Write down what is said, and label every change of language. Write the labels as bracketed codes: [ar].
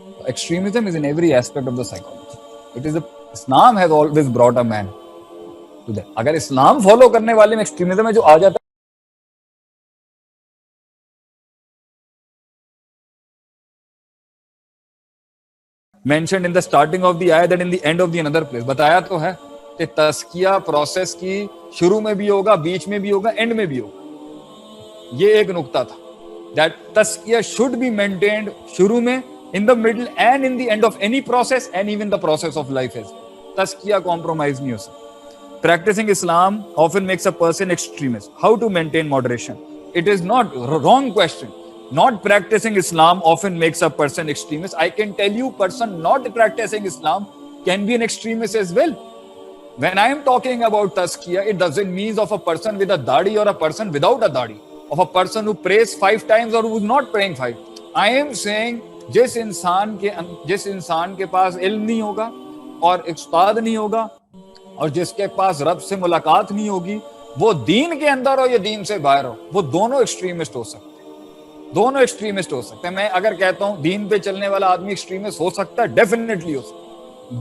[en] Extremism is in every aspect of the psychology. It is Islam has always brought a man to that. [ur] اگر اسلام follow کرنے والے میں extremism ہے جو آ جاتا ہے, [en] mentioned in the starting of the ayat and in the end of the another place, [ur] بتایا تو ہے کہ تزکیہ پروسیس کی شروع میں بھی ہوگا, بیچ میں بھی ہوگا, اینڈ میں بھی ہوگا. یہ ایک نقطہ تھا [en] that تزکیہ should be maintained [ur] شروع میں, [en] in the middle and in the end of any process and even the process of life is. [ur] تزکیہ compromise نہیں ہو سکتا. [en] Practicing Islam often makes a person extremist. How to maintain moderation? It is not wrong question. Not practicing Islam often makes a person extremist. I can tell you, person not practicing Islam can be an extremist as well. When I am talking about tazkiyah, it doesn't mean of a person with a dadi or a person without a dadi, of a person who prays 5 times or who is not praying 5. I am saying [ur] جس انسان کے پاس علم نہیں ہوگا اور استاد نہیں ہوگا اور جس کے پاس رب سے ملاقات نہیں ہوگی, وہ دین کے اندر ہو یا دین سے باہر ہو, وہ دونوں ایکسٹریمسٹ ہو سکتے ہیں. دونوں ایکسٹریمسٹ ہو سکتے ہیں. میں اگر کہتا ہوں دین پہ چلنے والا آدمی ایکسٹریمسٹ ہو سکتا ہے, ڈیفینیٹلی ہو سکتا ہے.